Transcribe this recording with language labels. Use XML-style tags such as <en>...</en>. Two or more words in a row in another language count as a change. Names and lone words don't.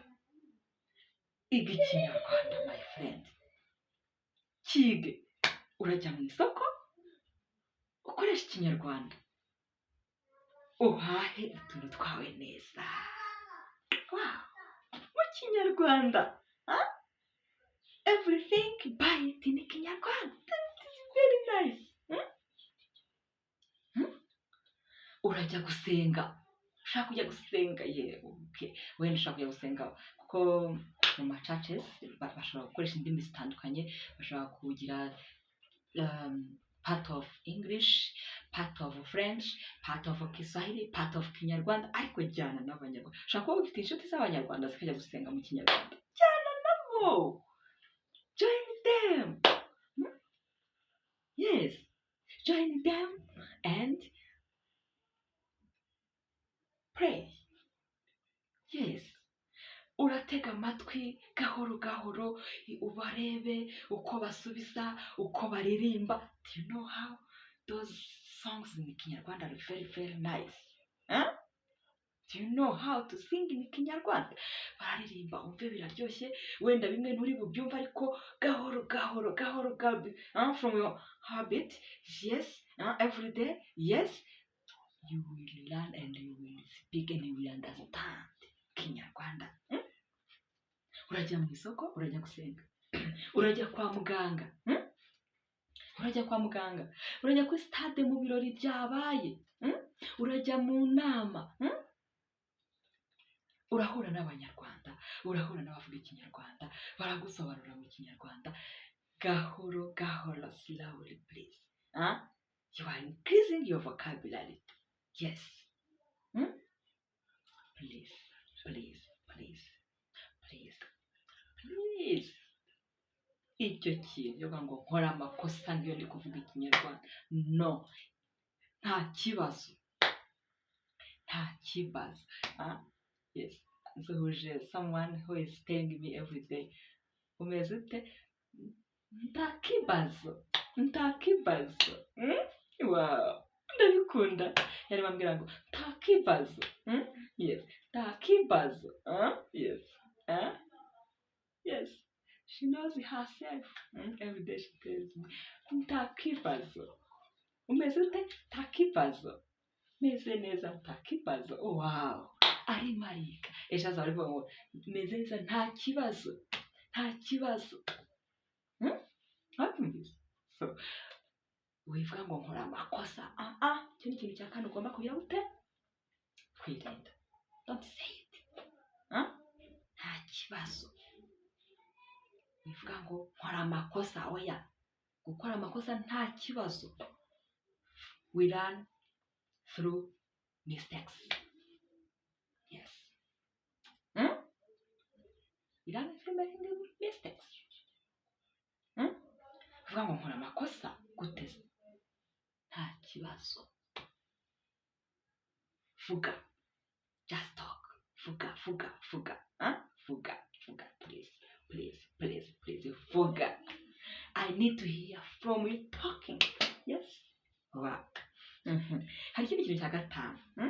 <rw>Iga Ikinyarwanda,</rw> <en>my friend.</en> <rw>Kige. Urajya mu isoko ukoresha Ikinyarwanda. Uhahe utuntu twawe neza. Wow. Mu Kinyarwanda.</rw> <en>Everything buy it in Kinyarwanda. That is very nice.</en> <rw>Urajya gusenga. Ushaka kujya gusenga wenda ushaka kujya gusenga kuko mu ma churches bashobora gukoresha indimi zitandukanye. Bashobora kugira</rw> <en>part of English, part of French, part of Kiswahili, part of Kinyarwanda,</en> <rw>ariko jyana n'Abanyarwanda. Ushaka kuba ufite inshuti z'Abanyarwanda zikajya gusenga mu Kinyarwanda. Jyana nabo.</rw> <en>Join them. Yes. Join them and pray. Yes.</en> <rw>Uratega amatwi gahoro gahoro ubarebe uko basubiza uko baririmba.</rw> <en>Do you know how those songs in Kinyarwanda are very very nice? Do you know how to sing in Kinyarwanda?</en> <rw>Baririmba umve biraryoshye. Wenda bimwe nturi bubyumva ariko gahoro gahoro</rw> <en>from your habit. Yes. Every day. Yes. You will learn and you will speak and you will understand Kinyarwanda.</en> <rw>Urajya mu isoko, urajya gusenga. Urajya kwa muganga. Urajya kuri stade mu birori byabaye. Urajya mu nama. Urahura n'Abanyarwanda, urahura n'abavuga Ikinyarwanda, baragusobanurira mu Kinyarwanda. Gahoro gahoro,</rw> <en>slowly please. You are increasing your vocabulary. Yes. Please.</en> <rw>Icyo kintu yo ngo nkora amakosa ngiyo ndi kuvuga Ikinyarwanda. No. Nta kibazo. Yes.</rw> <en>Nsuhuje someone who is telling me every day.</en> <rw>Umeze ute? Nta kibazo. Wow. Ndabikunda. Yari bambwira ngo nta kibazo. Yes. Nta kibazo.</rw> <en>Yes. Yes. She knows herself. Every day she tells me,</en> <rw>nta kibazo. Umeze ute? Nta kibazo. Meze neza nta kibazo.</rw> <en>Oh, wow.</en> <rw>Ari marika. Ejo azaba arivuga ngo meze neza nta kibazo. Wabyumvise? So, wivuga ngo nkora amakosa. Icyo ni ikintu cya kane ugomba kugira ute? Kwirinda.</rw> <en>Don't say it.</en> <rw>Nta kibazo. Wivuga ngo nkora amakosa. Oya. Gukora amakosa nta kibazo.</rw> <en>We learn through mistakes. Yes. We learn through making mistakes.</en> <rw>Wivuga ngo nkora amakosa. Guteze. Nta kibazo. Vuga.</rw> <en>Just talk. Vuga. Please.</en> <rw>Vuga.</rw> <en>I need to hear from you talking. Yes. Wow.</en> <rw>Hari ikindi kintu cya gatanu.</rw>